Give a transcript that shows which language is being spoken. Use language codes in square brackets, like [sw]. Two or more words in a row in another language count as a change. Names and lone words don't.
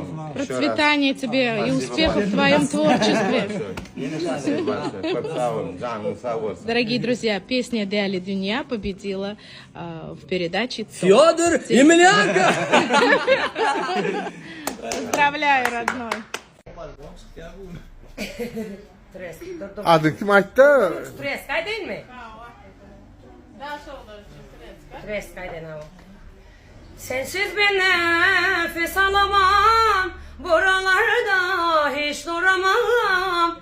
[ru] Процветания тебе и успехов в твоем творчестве. Дорогие друзья, песня «Дяли Дюня» победила в передаче Фёдор Емельяненко! Поздравляю, родной. [tr] Adı kim açtı? Treskay değil mi? Treskay denen o. Sensiz bir nefes alamam, buralarda hiç duramam.